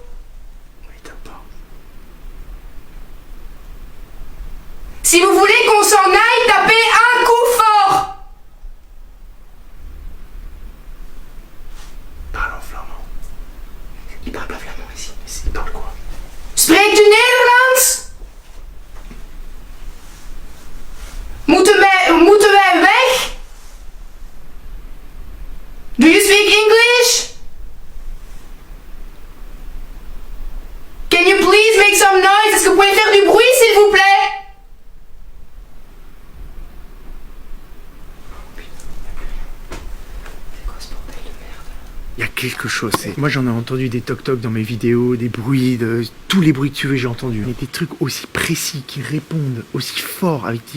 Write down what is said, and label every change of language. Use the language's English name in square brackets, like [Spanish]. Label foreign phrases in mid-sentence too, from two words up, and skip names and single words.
[French] Il tape pas. Si vous voulez qu'on s'en aille, tapez un coup fort. Parle en flamand. Il parle pas flamand ici. Il parle quoi? [Dutch] Spreekt u Nederlands? Moeten wij weg? [English] Do you speak English? Can you please make some noise? [French] Est-ce que vous pouvez faire du bruit, s'il vous plaît? Il y a quelque chose. Moi j'en ai entendu des toc-toc dans mes vidéos, des bruits, tous les bruits que tu veux, j'ai entendu. Mais des trucs aussi précis, qui répondent aussi fort avec des...